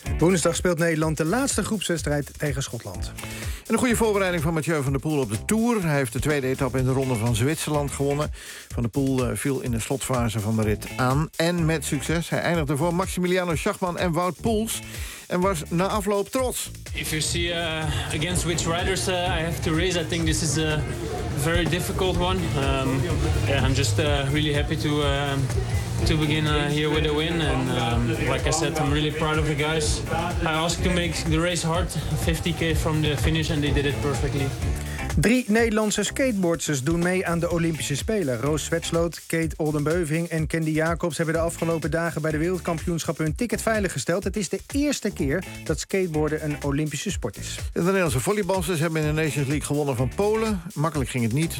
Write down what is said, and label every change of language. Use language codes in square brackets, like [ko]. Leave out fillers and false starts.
[nl] Woensdag speelt Nederland de laatste groepswedstrijd tegen Schotland. En een goede voorbereiding van Mathieu van der Poel op de Tour. Hij heeft de tweede etappe in de ronde van Zwitserland gewonnen. Van der Poel viel in de slotfase van de rit aan. En met succes. Hij eindigde voor Maximiliano Schachmann en Wout Poels. En was na afloop trots. [en] If you see against which riders I have to race, I think this is a very difficult one. I'm just really happy to begin here with a win. And like I said, I'm really proud of the guys. I asked to make the race hard, 50k from the finish, and they did it perfectly. [nl] Drie Nederlandse skateboardsters doen mee aan de Olympische Spelen. Roos Zwetsloot, Kate Oldenbeuving en Candy Jacobs hebben de afgelopen dagen bij de wereldkampioenschappen hun ticket veilig gesteld. Het is de eerste keer dat skateboarden een Olympische sport is. De Nederlandse volleyballsters hebben in de Nations League gewonnen van Polen. Makkelijk ging het niet.